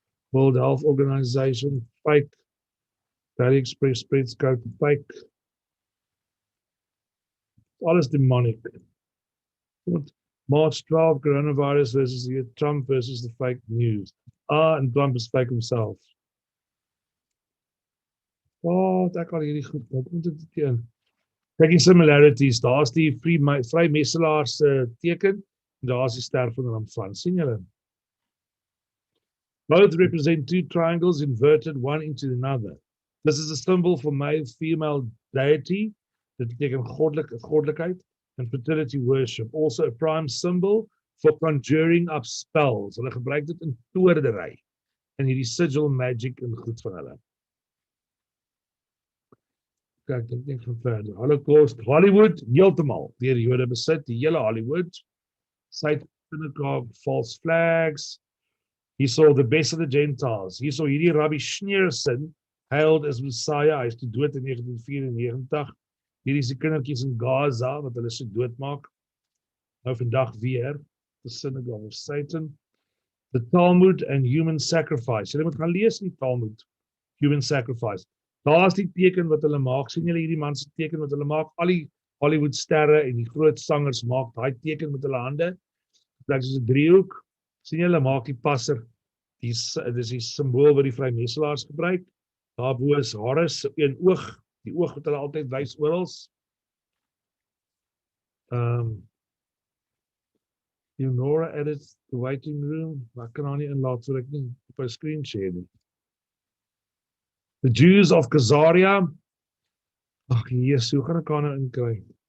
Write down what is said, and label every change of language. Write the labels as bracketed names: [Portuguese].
[English] World Health Organization, fake. Daily Express spreads code, fake. Alles demonic. March 12, coronavirus versus Trump versus the fake news. And Trump is fake himself. [Afrikaans] Ek al hierdie goed, wat moet dit teen? Kyk die similarities, daar is die vrymesselaar se teken, en daar is die sterfingram van. Sien julle? [English] Both represent two triangles inverted one into another. This is a symbol for male-female deity, [Afrikaans] dit beteken goddelikheid, [English] and fertility worship. Also a prime symbol for conjuring up spells. [Afrikaans] Hulle gebruik dit in toordery, en hierdie sigil magic en goed van hulle. Kyk, ek dink van verder. Holocaust, Hollywood, heeltemal deur die Jode besit, die hele Hollywood. [English] Synagogue, false flags. He saw the best of the Gentiles. He saw [Afrikaans] hierdie [English] Rabbi Schneerson, hailed as Messiah. [Afrikaans] Hy is toe dood in 1994. Hierdie is die kindertjies in Gaza, wat hulle so doodmaak. Nou vandag weer, [English] the synagogue of Satan. The Talmud and human sacrifice. [Afrikaans] Julle moet gaan lees in die Talmud, [English] human sacrifice. [Afrikaans] Daar is die teken wat hulle maak. Sien julle hierdie man se teken wat hulle maak? Al die Hollywood sterre en die groot sangers maak daai teken met hulle hande. Dit is 'n driehoek. Sien julle maak die passer. Dis die simbool wat die vrymeselaars gebruik. Daarbo is Horus se een oog, die oog wat hulle altyd wys oral. [English] Leonora edits the waiting room. [Afrikaans] Maar ek kan haar nie inlaat so ek nie op 'n screen share nie. [English] The Jews of Khazaria. [Afrikaans] Ag Jesus, hoe gaan ek haar nou inkry?